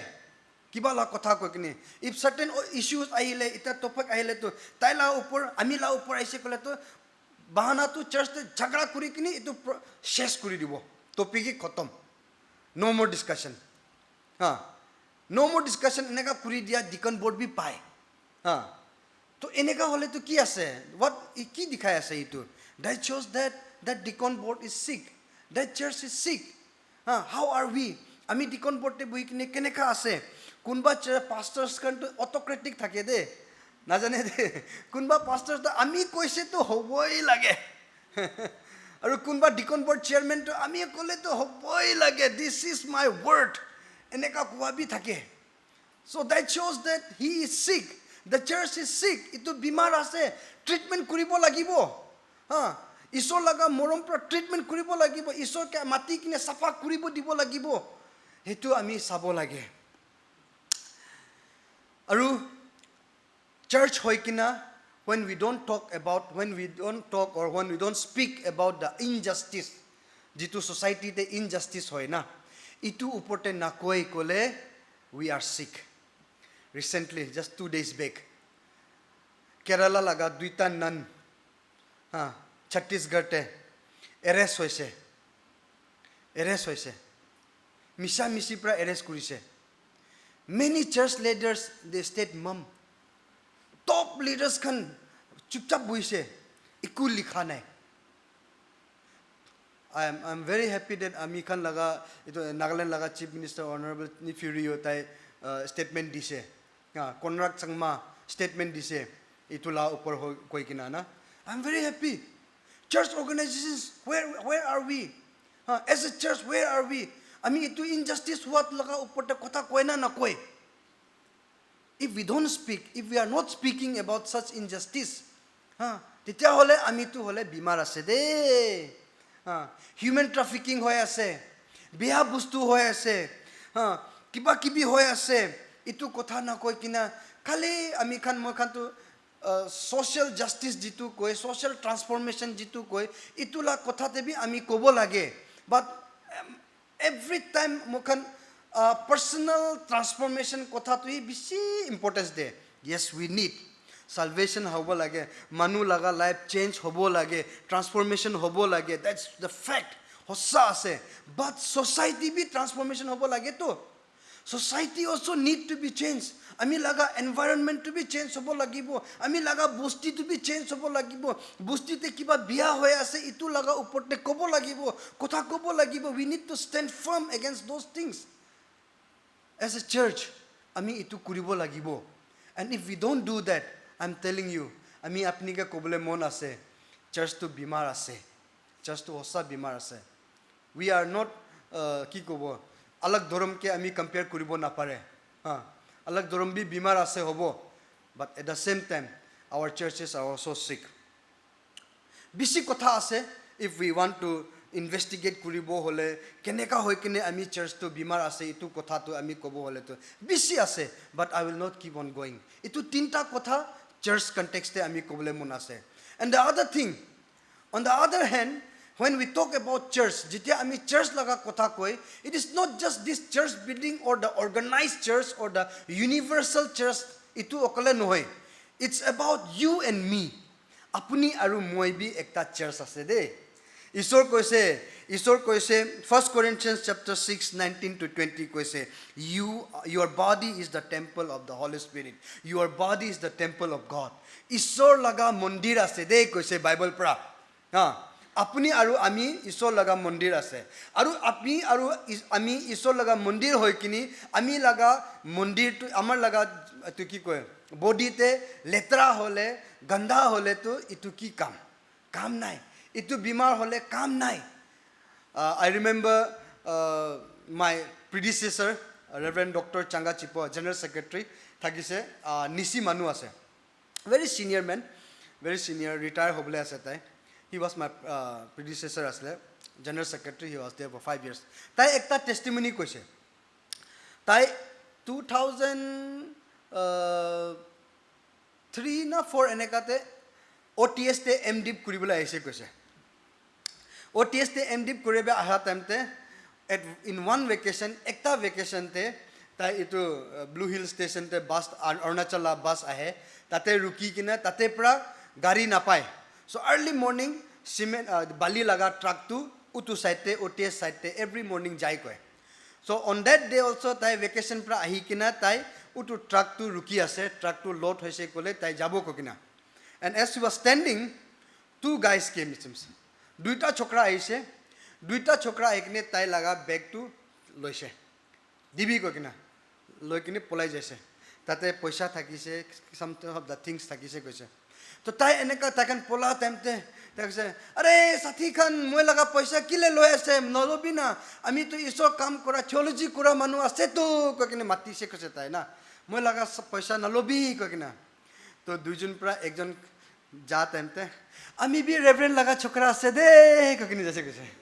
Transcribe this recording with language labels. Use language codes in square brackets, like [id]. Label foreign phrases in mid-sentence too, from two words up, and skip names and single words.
[nag] Kiba la kotha koi kini. [en] If certain issues [nag] ahile, ita topic ahile to tai la upor, ami la upor aise kole to bahana to church te jhagda kuri kini itu shesh kuri dibo. Topic ki khatam. [en] No more discussion. No more discussion [nag] eneka kuri dia [en] deacon board [nag] bhi pai. To eneka hole to ki ase? What ki dikhai ase itu? [en] That shows that deacon board is sick. That church is sick. How are we? [nag] Ami deacon board te bui kine keneka ase? Kunba pastors kan to autocratic thake de. Na jane de. Kunba pastors to ami koise to hoboi lage. Aru kunba [en] deacon board chairman [nag] to ami kole to hoboi lage. [en] This is my word. [nag] Eneka kuwa bhi thake. [en] So that shows that he is sick. The church is sick. [nag] Itu bimar ase. Treatment kuribo lagibo. Isor laga morom pra treatment kuribo lagibo. Isor ke mati kine safa kuribo dibo lagibo. Hetu ami sabo lage. Aru church hoy kina [en] when we don't talk or when we don't speak about the injustice, [nag] jitu society te injustice hoy na, itu uporte na koi kole [en] we are sick. Recently, just 2 days back, Kerala [nag] laga duita [en] nun, Chhattisgarh [nag] te arrest hoise. Misa misi pra arrest kurise. [en] Many church leaders they stayed mum. [nag] Top leaders kan chupchap buise. Ikul likha nai. [en] I'm very happy that [nag] Amikhan laga ito [en] Nagaland laga Chief Minister Honorable Nifurio [nag] tai statement dise. Konrak Changma statement dise. Itula upor koi kinana. [en] I'm very happy. Church organizations, where are we? As a church, where are we? [nag] Itu injustice what laga upor ta kotha koi na koi. [en] If we don't speak, if we are not speaking about such injustice, [nag] tetia hole amito hole bimar ase de [en] human trafficking [nag] hoi ase biya bostu hoi ase kiba kibi hoi ase ito kotha na koi kina khali ami khan moi khanto [en] social justice [nag] jitu koi [en] social transformation [nag] jitu koi itula kothate bi ami kob lage [en] but every time [nag] mokhan [en] personal transformation [nag] kothatoi besi importance de [en] yes we need salvation [nag] hobo lage manu laga [en] life change [nag] hobo lage transformation hobo lage [en] that's the fact [nag] hossa ase [en] but society [nag] bi transformation hobo lage [en] to society also need to be changed [nag] ami laga [en] environment to be changed [nag] hobo lagibo ami laga bosti [en] to be changed [nag] hobo lagibo bosti te kiba biya hoy ase itu laga uporte kobo lagibo kotha kobo lagibo [en] we need to stand firm against those things as a church [nag] ami itu kuribo lagibo [en] and if we don't do that I'm telling you [nag] ami apni ke kobole mon ase church to bimar ase church to hossa bimar ase [en] we are not [nag] ki kobo alag dhorom ke ami compare kuribo na pare alag dhorom bi bimar ase hobo [en] but at the same time our churches are also sick [nag] bisi kotha ase [en] if we want to investigate [nag] kuribo hole keneka hoy kine ami church to bimar ase itu kotha to ami kobo hole to bisi ase [en] but I will not keep on going [nag] itu tinta kotha [en] church context [nag] te ami kobole mon [en] ase and the other thing on the other hand when we talk about church [nag] jitia ami church laga kotha koi [en] it is not just this church building or the organized church or the universal church [nag] itu okole nohoy [en] it's about you and me [nag] apuni aru moi bi ekta church ase de Ishor koise 1 Corinthians chapter [en] 6 19 to 20 koise your body is the temple of the Holy Spirit your body is the temple of God [nag] Ishor laga mondir ase de koise Bible pra apuni aru ami Ishor laga mondir ase aru ami Ishor laga mondir hoy kini ami laga mondir to amar laga tu ki koy body te letra hole ganda hole to itu ki kam nai itu bimar hole kam nai [en] I remember my predecessor [nag] Reverend Dr. Changa Chipo [en] General Secretary [nag] thakise Nisi Manu ase [en] very senior man very senior [nag] retire hobole ase tai [en] he was my predecessor [nag] asle [en] General Secretary he was there for 5 years [nag] tai ekta testimony koise tai 2003 na 4 enekate OTS te MDip kuribole aise koise OTS te MDip kuribe aha time te in [en] one vacation [nag] ekta vacation te tai itu Blue Hill station te bus Arunachal bus ahe tate ruki kina tate pra gari napai [en] so early morning [nag] cement bali laga truck tu utu side te OTS side te [en] every morning [nag] jai koi [en] so on that day also [nag] tai vacation pra ahi kina tai utu truck tu ruki ase truck tu load hoise kole tai jabo ko kina [en] and as he was standing two guys came it seems [nag] duita chokra aise duita chokra ekne tai laga bag tu loise dibi ko kina loi kini polai jaise tate paisa thakise [en] some of the things [nag] thakise koise to tai eneka takan pola temte takse are sathi khan moi laga paisa kile loi ase nolobi na ami to iso kam kora theology kora manu ase to ko kini mati se kose tai na moi laga paisa nalobi ko kina to duijun pra ekjon ja temte ami bi reverend laga chokra ase de ko kini jase kose